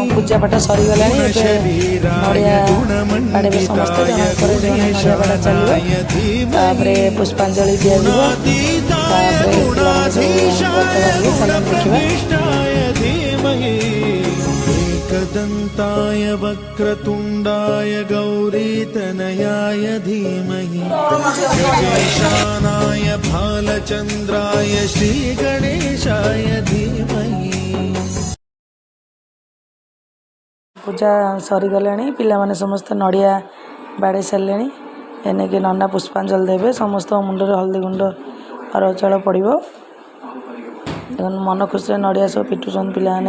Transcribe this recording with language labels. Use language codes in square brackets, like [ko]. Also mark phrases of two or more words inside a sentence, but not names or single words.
[or] ପୂଜା ପାଠ ସରିଗଲାଣି। ଏବେ [sa] शरीराय [or] ବାଡ଼ିବେ ସମସ୍ତେ [sa] गुणमण्डिताय [or] ଜଣଙ୍କ ପରେ ଜଣେ ନଡ଼ିଆ ବାଡ଼ା ଚାଲିବ। [sa] गुणेशानाय [or] ତାପରେ [sa] धीमहि [or] ପୁଷ୍ପାଞ୍ଜଳି ଦିଆଯିବ। [sa] गुणातीताय [or] ତାପରେ ପିଲାମାନେ ସବୁ ବ୍ରତ ବାଢ଼ିବେ। [sa] गुणाधीशाय [or] ଚାଲନ୍ତୁ ଦେଖିବା। [sa] गुणप्रविष्टाय धीमहि एकदन्ताय वक्रतुण्डाय गौरीतनयाय धीमहि गणेशानाय भालचन्द्राय श्रीगणेशाय धीमहि। [or] ପୂଜା ସରିଗଲାଣି। ପିଲାମାନେ ସମସ୍ତେ ନଡ଼ିଆ ବାଡ଼େଇ ସାରିଲେଣି। ଏନେକି ନନା ପୁଷ୍ପାଞ୍ଜଳି ଦେବେ। ସମସ୍ତଙ୍କ ମୁଣ୍ଡରେ ହଳଦୀ ଗୁଣ୍ଡ ଅରୁଆ ଚାଉଳ ପଡ଼ିବ। ମନ ଖୁସିରେ ନଡ଼ିଆ ସବୁ ପିଟୁଛନ୍ତି ପିଲାମାନେ।